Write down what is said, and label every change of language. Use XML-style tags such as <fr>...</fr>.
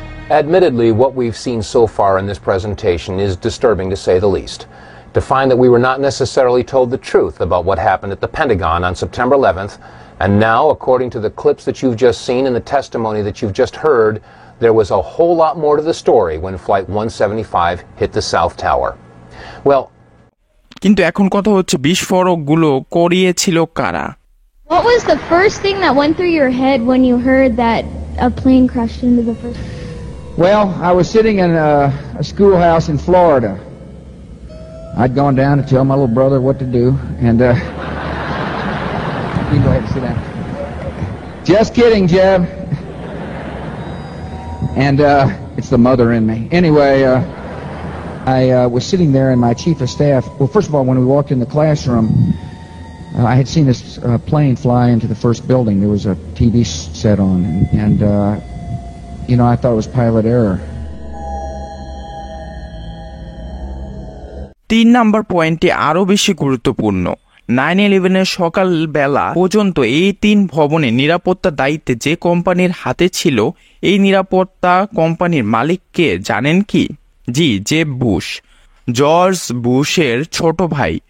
<en>Admittedly, what we've seen so far in this presentation is disturbing to say the least. To find that we were not necessarily told the truth about what happened at the Pentagon on September 11th, and now, according to the clips that you've just seen and the testimony that you've just heard, there was a whole lot more to the story when Flight 175 hit the South Tower. Well,</en> <bn>কিন্তু এখন কথা হচ্ছে বিস্ফোরকগুলো করিয়েছিল কারা?</bn> <en>What was the first thing that went through your head when you heard that a plane crashed into the first? Well, I was sitting in a schoolhouse in Florida. I'd gone down to tell my little brother what to do, and you can go ahead and sit down. Just kidding, Jeb. And it's the mother in me. Anyway, I was sitting there, and my chief of staff, well, first of all, when we walked in the classroom, I had seen this plane fly into the first building. There was a TV set on, and you know, I thought it was pilot error.</en> <bn>3 নম্বর পয়েন্টটি আরো বেশি গুরুত্বপূর্ণ। 9/11-এর সকালবেলা পর্যন্ত এই 3 ভবনে নিরাপত্তা দায়িত্বে যে কোম্পানির হাতে ছিল, এই নিরাপত্তা কোম্পানির মালিককে জানেন কি? জি, জেব বুশ, জর্জ বুশের ছোট ভাই।</bn>